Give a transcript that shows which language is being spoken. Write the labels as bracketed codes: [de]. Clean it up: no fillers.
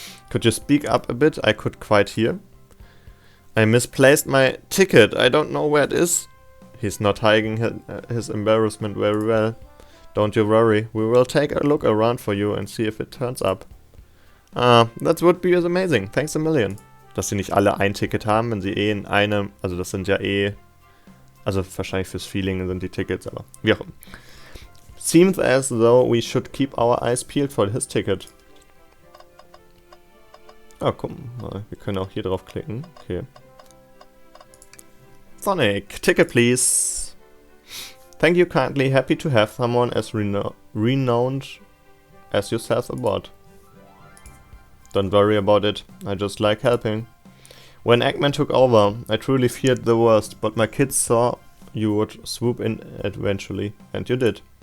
[en] Could you speak up a bit? I could quite hear. I misplaced my ticket. I don't know where it is. He's not hiding his embarrassment very well. Don't you worry. We will take a look around for you and see if it turns up. That would be amazing. Thanks a million. [de] Dass sie nicht alle ein Ticket haben, wenn sie in einem, also das sind ja also wahrscheinlich fürs Feeling sind die Tickets, aber wie auch immer. [en] Seems as though we should keep our eyes peeled for his ticket. [de] Ah, guck mal, wir können auch hier drauf klicken. [en] Okay. Sonic, ticket please. Thank you kindly, happy to have someone as renowned as yourself aboard. Don't worry about it, I just like helping. When Eggman took over, I truly feared the worst, but my kids saw you would swoop in eventually, and you did.